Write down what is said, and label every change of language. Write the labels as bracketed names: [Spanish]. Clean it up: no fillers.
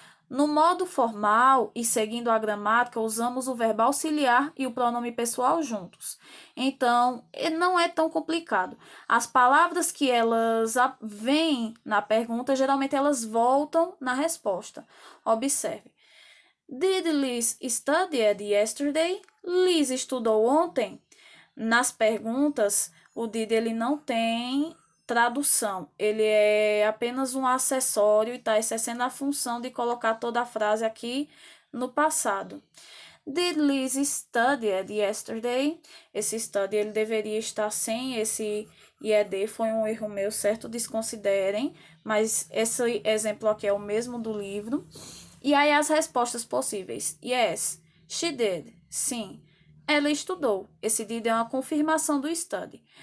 [Portuguese] No modo formal e seguindo a gramática, usamos o verbo auxiliar e o pronome pessoal juntos. Então, não é tão complicado. As palavras que elas vêm na pergunta, geralmente elas voltam na resposta. Observe. [English] Did Liz study yesterday? [Portuguese] Liz estudou ontem? Nas perguntas, o did ele não tem tradução. Ele é apenas um acessório e está exercendo a função de colocar toda a frase aqui no passado. [English] Did Liz study yesterday? [Portuguese] Esse study ele deveria estar sem esse IED, foi um erro meu, certo? Desconsiderem, mas esse exemplo aqui é o mesmo do livro. E aí as respostas possíveis. [English] Yes, she did. [Portuguese] Sim, ela estudou. Esse did é uma confirmação do study.